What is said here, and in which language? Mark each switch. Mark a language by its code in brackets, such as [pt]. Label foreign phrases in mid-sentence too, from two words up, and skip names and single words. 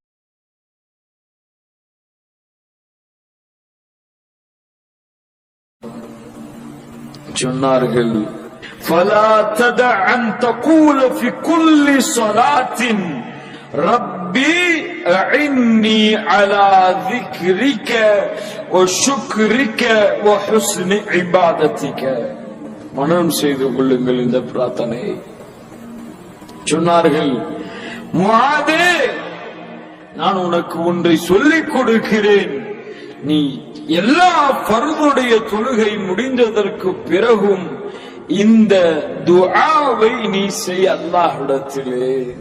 [ar] சொன்னார்கள் فلا تدع أن تقول في كل صلاة ربي أعني على ذكرك وشكرك وحسن عبادتك. [ta] மனனம் செய்து கொள்ளுங்கள் இந்த பிரார்த்தனை. சொன்னார்கள், முஆதே, நான் உனக்கு ஒன்றை சொல்லிக் கொடுக்கிறேன். நீ எல்லா ஃபர்துடைய தொழுகை முடிந்ததற்கு பிறகும் இந்த துஆவை நீ செய் அல்லாஹ்விடத்திலே.